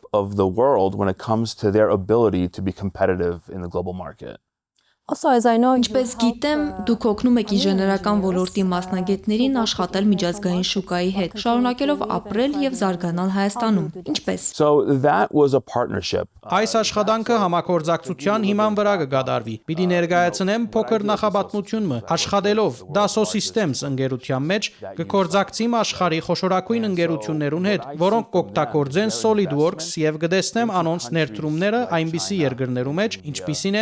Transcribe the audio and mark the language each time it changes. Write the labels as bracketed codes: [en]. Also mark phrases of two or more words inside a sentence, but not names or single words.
[en] of the world when it comes to their ability to be competitive in the global market. Also, as I know, [hy] Ինչպես գիտեմ, դուք օգնում եք ինժեներական ոլորտի մասնագետներին աշխատել միջազգային շուկայի հետ, շարունակելով ապրել եւ զարգանալ Հայաստանում։ Ինչպես։ [en] So that was a partnership. [hy] Այս աշխատանքը համագործակցության հիման վրա կգադարվի։ Պիտի ներկայացնեմ փոքր նախապատմությունը, աշխատելով Dassault Systems ընկերության մեջ կկործակցիմ աշխարհի խոշորագույն ընկերություններուն հետ, որոնք կօգտագործեն SolidWorks եւ կտեսնեմ անոնց ներդրումները այնպիսի երկրներու մեջ, ինչպիսին